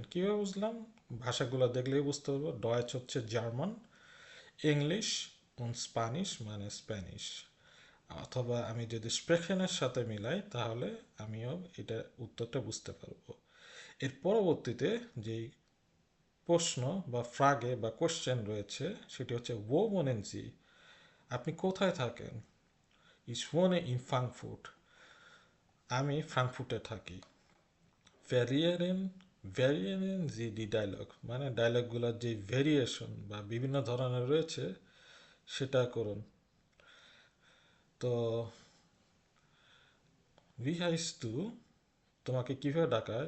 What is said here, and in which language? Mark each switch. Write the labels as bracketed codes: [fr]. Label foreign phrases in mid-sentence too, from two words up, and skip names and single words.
[bn] কীভাবে বুঝলাম? ভাষাগুলো দেখলেই বুঝতে পারবো। ডয়েচ হচ্ছে জার্মান, ইংলিশ und স্প্যানিশ মানে স্প্যানিশ। অথবা আমি যদি স্প্রেখেনের সাথে মিলাই তাহলে আমিও এটা উত্তরটা বুঝতে পারবো। এর পরবর্তীতে যেই প্রশ্ন বা ফ্রাগে বা কোশ্চেন রয়েছে সেটি হচ্ছে [de] wo wohnen Sie? [bn] আপনি কোথায় থাকেন? [de] Ich wohne in Frankfurt. [bn] আমি ফ্রাঙ্কফুটে থাকি। [de] Variieren Variieren Sie die Dialoge [bn] মানে ডায়লগগুলোর যে ভেরিয়েশন বা বিভিন্ন ধরনের রয়েছে সেটা করুন। তো [de] Wie heißt du [bn] তোমাকে কিভাবে ডাকায়?